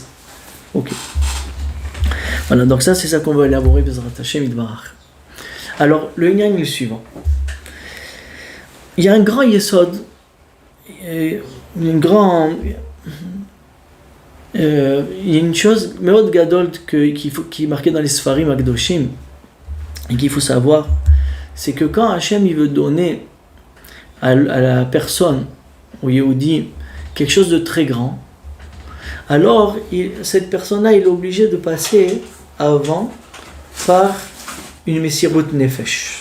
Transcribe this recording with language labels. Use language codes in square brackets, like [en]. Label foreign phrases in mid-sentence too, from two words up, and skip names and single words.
[fr] Ok. Voilà, donc ça c'est ça qu'on va élaborer, [he] בעזרת השם יתברך. [fr] Alors le Inyan est le suivant. Il y a un grand yesod, il y a une chose [he] מאוד גדול [fr] qui est marquée dans les [he] ספרים הקדושים [fr] et qu'il faut savoir, c'est que quand Hachem il veut donner à la personne, au Yehudi, quelque chose de très grand, alors cette personne-là il est obligé de passer avant par une [he] מסירות נפש.